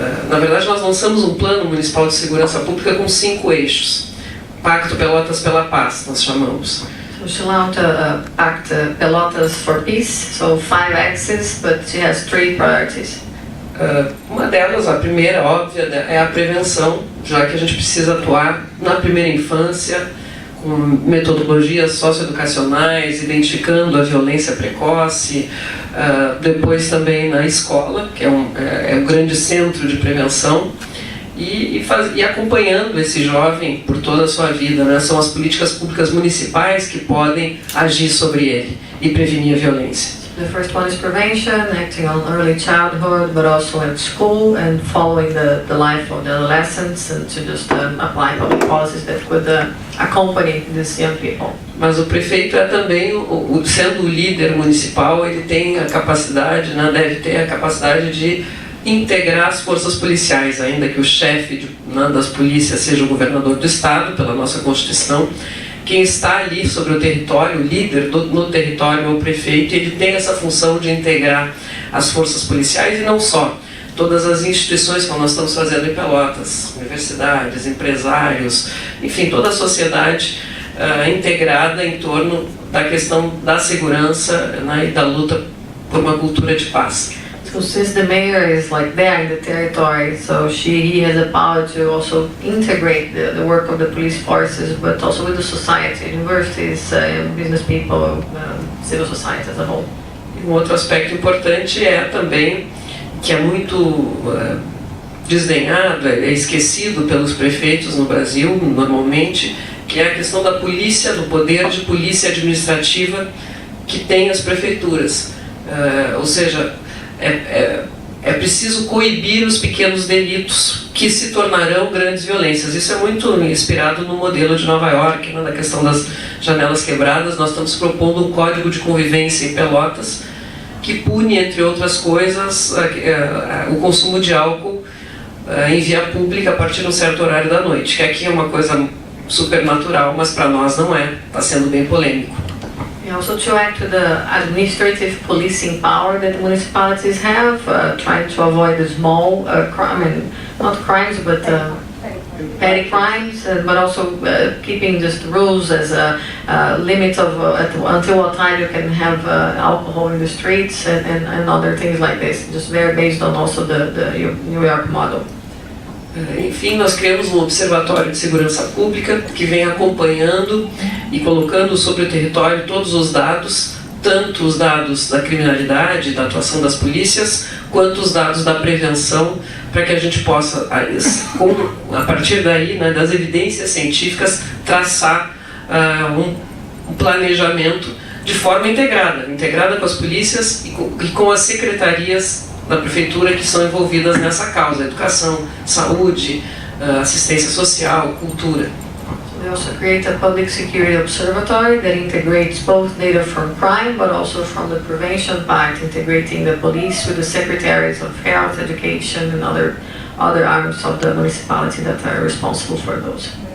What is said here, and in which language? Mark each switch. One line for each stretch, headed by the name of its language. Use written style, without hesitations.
Portuguese: Na verdade, nós lançamos um plano municipal de segurança pública com 5 eixos. Pacto Pelotas pela Paz, nós chamamos.
English: So she launched a pact, Pelotas for Peace, so 5 axes, but she has 3 priorities.
Portuguese: Uma delas, a primeira, óbvia, é a prevenção, já que a gente precisa atuar na primeira infância, com metodologias socioeducacionais, identificando a violência precoce, depois também na escola, que é um grande centro de prevenção, e acompanhando esse jovem por toda a sua vida, né? São as políticas públicas municipais que podem agir sobre ele e prevenir a violência.
English: The first one is prevention, acting on early childhood, but also at school, and following the life of the adolescents, and to just apply public policies that could accompany these young people.
Portuguese: Mas o prefeito é também, sendo o líder municipal, ele tem a capacidade, né, deve ter a capacidade de integrar as forças policiais, ainda que o chefe das polícias seja o governador do estado, pela nossa Constituição. Quem está ali sobre o território, o líder no território é o prefeito, e ele tem essa função de integrar as forças policiais e não só. Todas as instituições que nós estamos fazendo em Pelotas, universidades, empresários, enfim, toda a sociedade integrada em torno da questão da segurança, né, e da luta por uma cultura de paz.
English: So since the mayor is like there in the territory, so he has the power to also integrate the work of the police forces, but also with the society, universities, business people, civil society as a whole.
Portuguese: Um outro aspecto importante é também que é muito desdenhado, é esquecido pelos prefeitos no Brasil, normalmente, que é a questão da polícia, do poder de polícia administrativa que tem as prefeituras. Ou seja, é preciso coibir os pequenos delitos que se tornarão grandes violências. Isso é muito inspirado no modelo de Nova York, né, na questão das janelas quebradas. Nós estamos propondo um código de convivência em Pelotas que pune, entre outras coisas, o consumo de álcool em via pública a partir de um certo horário da noite, que aqui é uma coisa super natural, mas para nós não é, está sendo bem polêmico.
English: Also to act with the administrative policing power that the municipalities have, trying to avoid the small, not crimes, but petty crimes, but also keeping just rules as a limit of until what time you can have alcohol in the streets and other things like this, just very based on also the New York model.
Portuguese: Enfim, nós criamos um observatório de segurança pública que vem acompanhando e colocando sobre o território todos os dados, tanto os dados da criminalidade, da atuação das polícias, quanto os dados da prevenção, para que a gente possa, a partir daí, né, das evidências científicas, traçar um planejamento de forma integrada com as polícias e com as secretarias da prefeitura que são envolvidas nessa causa: educação, saúde, assistência social, cultura.
English: We also create a public security observatory that integrates both data from crime but also from the prevention part, integrating the police with the secretaries of health, education and other arms of the municipality that are responsible for those.